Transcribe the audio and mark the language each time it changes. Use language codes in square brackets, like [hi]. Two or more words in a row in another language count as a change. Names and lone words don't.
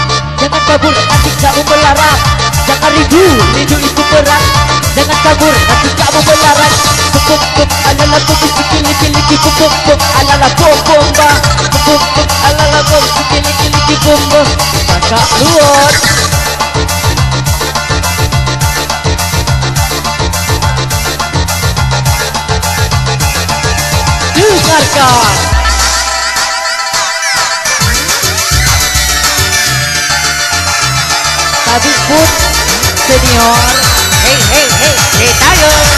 [id] Jangan kabur, nanti kamu melarat. Jangan rindu, rindu itu berat. Jangan kabur, nanti kamu melarat. Pum pum alala pum sikili-kili pum pum alala pum pum ba. Pum pum alala pum sikili-kili pum pum. Kakak luar. Dengarkan. Tadi pun senior, hey hey hey hey tayo.